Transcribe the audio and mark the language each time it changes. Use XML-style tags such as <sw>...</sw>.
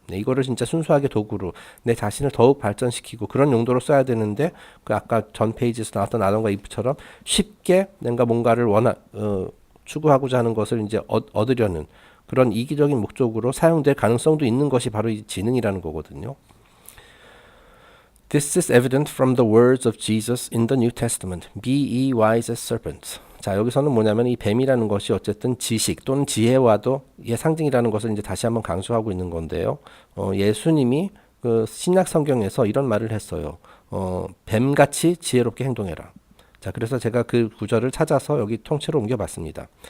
<ko>네, 이거를 진짜 순수하게 도구로 내 자신을 더욱 발전시키고 그런 용도로 써야 되는데 아까 전 페이지에서 나왔던 아담과 이브처럼 쉽게 내가 뭔가를 추구하고자 하는 것을 이제 얻으려는 그런 이기적인 목적으로 사용될 가능성도 있는 것이 바로 이 지능이라는 거거든요.</ko> <en>This is evident from the words of Jesus in the New Testament. Be ye wise as serpents.</en> <ko>자, 여기서는 뭐냐면 이 뱀이라는 것이 어쨌든 지식 또는 지혜와도 의 상징이라는 것을 이제 다시 한번 강조하고 있는 건데요. 예수님이 그 신약 성경에서 이런 말을 했어요. 뱀같이 지혜롭게 행동해라. 자, 그래서 제가 그 구절을 찾아서 여기 통째로 옮겨봤습니다.</ko>